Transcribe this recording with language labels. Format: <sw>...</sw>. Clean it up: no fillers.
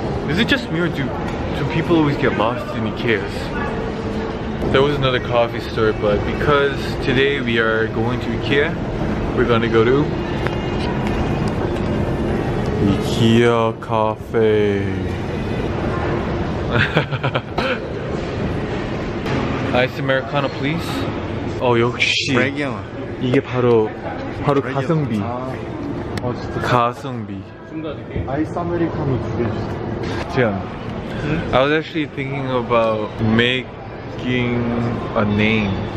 <en>Is it just me or do people always get lost in IKEAs? There was another coffee store, but because today we are going to IKEA, we're gonna go to IKEA Cafe.</en> <ko>아이스 아메리카노</ko> <en>please.</en> <ko>역시 이게 바로 가성비. 가성비. 아이스 아메리카노 2개 주세요.</ko> <en>I was actually thinking about making a name.</en>